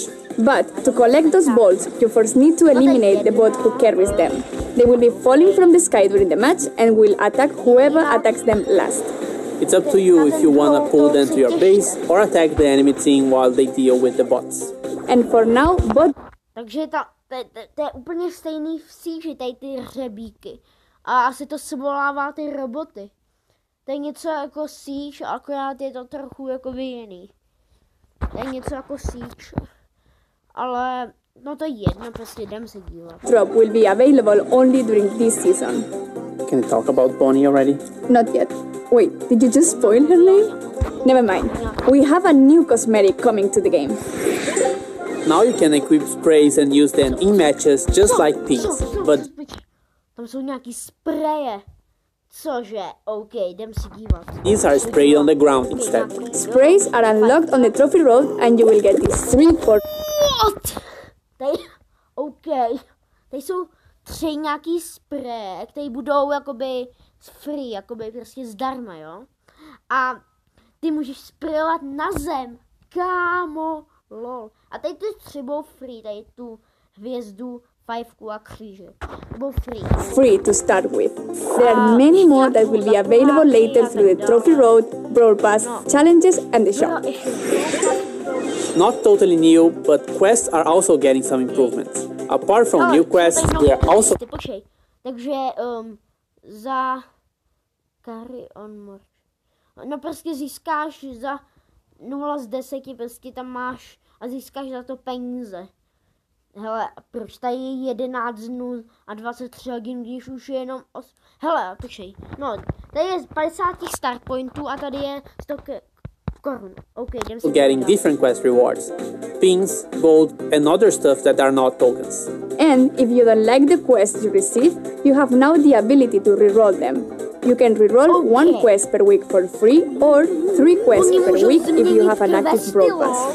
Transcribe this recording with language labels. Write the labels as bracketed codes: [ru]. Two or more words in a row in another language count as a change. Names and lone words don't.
[en] But to collect those bolts, you first need to eliminate the bot who carries them. They will be falling from the sky during the match and will attack whoever attacks them last. It's up to you if you want to pull them to your base or attack the enemy team while they deal with the bots. And for now, bot... [cs] Takže to je úplně stejný v síži, tady ty hřebíky. A asi to svolává ty roboty. To je něco jako síž, akorát je to trochu jako jiný. To je něco jako síž. Ale no to je jedno, prostě jdem se dívat. [en] Drop will be available only during this season. Can you talk about Bonnie already? Not yet. Wait, did you just spoil her name? Never mind. We have a new cosmetic coming to the game. Now you can equip sprays and use them in matches just like pins, but... [cs] Tam jsou nějaký spreje. Cože? OK, jdem se dívat. [en] These are sprayed on the ground instead. Sprays are unlocked on the trophy road and you will get these 3 for... What? OK. [cs] Tady jsou 3 nějaký spreje, které budou jakoby free, jakoby prostě zdarma, jo? A ty můžeš sprayovat na zem. Kámo, lol. A tady ty 3 budou free, tady tu hvězdu, 5 a kříže. Budou free. [en] Free to start with. There are many more that will be available later through the trophy road, brawl pass, challenges and the shop. Not totally new, but quests are also getting some improvements. Apart from new quests, we are also... [cs] Počkej, takže za [en] carry on more. [cs] No prostě získáš za 0 z 10, prostě tam máš a získáš za to peníze. Hele, proč tady je 11 dnů a 23 hodin, když už je jenom 8... Hele, počkej, no, tady je 50 start pointů a tady je 100 korun. OK, jdem si... [en] Getting different quest rewards, pins, gold, and other stuff that are not tokens. And if you don't like the quests you receive, you have now the ability to reroll them. You can reroll 1 quest per week for free or 3 quests per week if you have an active brawl pass.